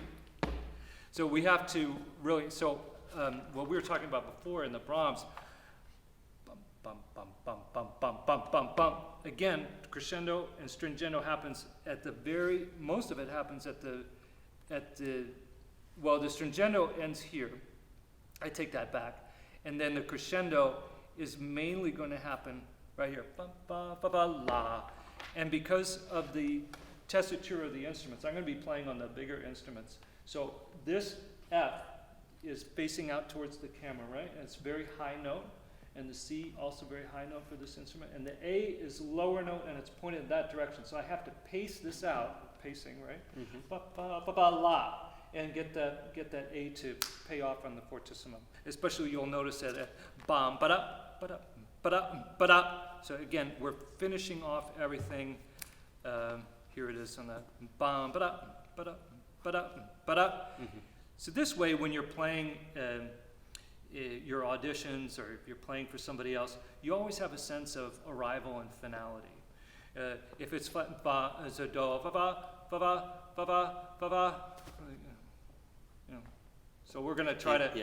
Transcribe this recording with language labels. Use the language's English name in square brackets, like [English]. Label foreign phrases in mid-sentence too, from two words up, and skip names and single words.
[English] So we have to really, what we were talking about before in the Brahms, bum, bum, bum, bum, bum, bum, bum, bum. Again, crescendo and stringendo happens most of it happens the stringendo ends here. I take that back. And then the crescendo is mainly going to happen right here. Ba, ba, ba, ba, la. And because of the tessitura of the instruments, I'm going to be playing on the bigger instruments. So this F is facing out towards the camera, right? And it's a very high note. And the C, also very high note for this instrument. And the A is lower note, and it's pointed in that direction. So I have to pace this out, pacing, right? Ba, ba, ba, ba, la. And get that A to pay off on the fortissimo. Especially you'll notice that bam, ba-da, ba-da, ba-da, ba-da. So again, we're finishing off everything. Here it is on that bam, ba-da, ba-da, ba-da, ba-da. So this way, when you're playing your auditions, or if you're playing for somebody else, you always have a sense of arrival and finality. If it's ba, it's a do, ba, ba, ba, ba, ba, ba, ba, ba. So we're going to try to...